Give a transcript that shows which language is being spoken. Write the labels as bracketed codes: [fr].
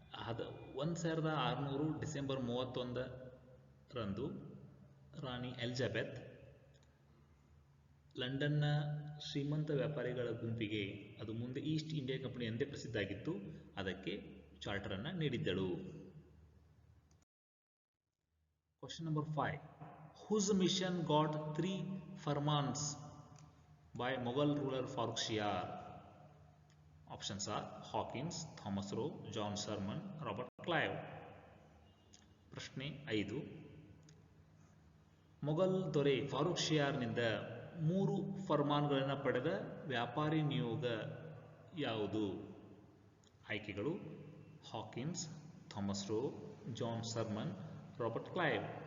[kn] 1600 December 31ರಂದು ರಾಣಿ Elizabeth ಲಂಡನ್ನ ಶ್ರೀಮಂತ ವ್ಯಾಪಾರಿಗಳ ಗುಂಪಿಗೆ, ಅದು ಮುಂದೆ ಈಸ್ಟ್ ಇಂಡಿಯಾ ಕಂಪನಿ ಎಂದೇ ಪ್ರಸಿದ್ಧ ಆಗಿತ್ತು, ಅದಕ್ಕೆ ಚಾರ್ಟರ್ ಅನ್ನು ನೀಡಿದ್ದಳು. [en] Question number 5. Whose mission got 3 firmans by Mughal ruler Farrukh Shiar? Options are Hawkins, Thomas Roe, John Sherman, Robert Clive. [kn] ಪ್ರಶ್ನೆ 5. ಮೊಘಲ್ ದೊರೆ ಫಾರೂಕ್ ಶಿಯಾರ್ನಿಂದ 3 ಫರ್ಮಾನ್ಗಳನ್ನು ಪಡೆದ ವ್ಯಾಪಾರಿ ನಿಯೋಗ ಯಾವುದು? ಆಯ್ಕೆಗಳು Hawkins, Thomas rho, John Sharman, Robert Clive.